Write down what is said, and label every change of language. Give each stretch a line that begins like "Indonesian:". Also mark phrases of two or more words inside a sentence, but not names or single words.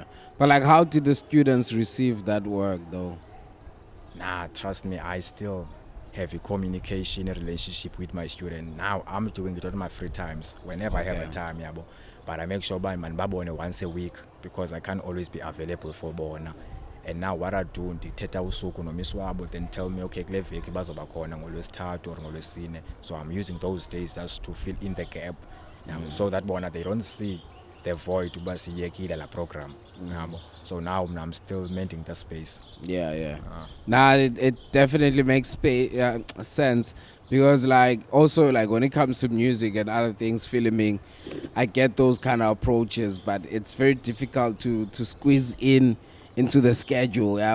English: But like, how did the students receive that work though? Nah, trust me, I still have a communication, a relationship with my student. Now I'm doing it on my free times, whenever I have a time, but I make sure by babone once a week because I can't always be available for bona. And now what I do,
Xhosa: ndithetha usuku nomiswabo,
English: then tell me,
Xhosa: okay, kule veki bazoba khona ngolwesithathu or ngolwesine.
English: So I'm using those days just to fill in the gap, so that bona they don't see the void
Xhosa: uba siyekile la
English: program. So now I'm still mending the space. Yeah. Nah, it definitely makes sense because like also like when it comes to music and other things, filming, I get those kind of approaches, but it's very difficult to squeeze into the schedule,